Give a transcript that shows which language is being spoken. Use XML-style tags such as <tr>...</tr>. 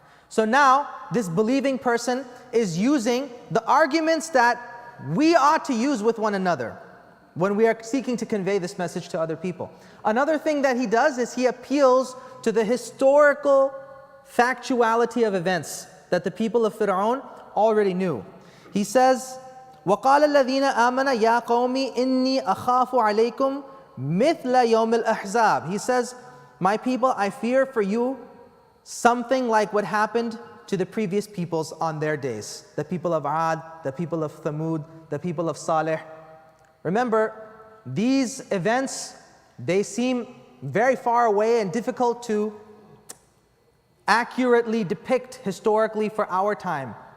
<en>So now, this believing person is using the arguments that we ought to use with one another when we are seeking to convey this message to other people. Another thing that he does is he appeals to the historical factuality of events that the people of Fir'aun already knew. He says,</en> <ar>وَقَالَ الَّذِينَ آمَنَ يَا قَوْمِ إِنِّي أَخَافُ عَلَيْكُمْ مِثْلَ يَوْمِ الْأَحْزَابِ.</ar> <en>He says, my people, I fear for you something like what happened to the previous peoples on their days. The people of Ad, the people of Thamud, the people of Salih. Remember, these events, they seem very far away and difficult to accurately depict historically for our time.</en>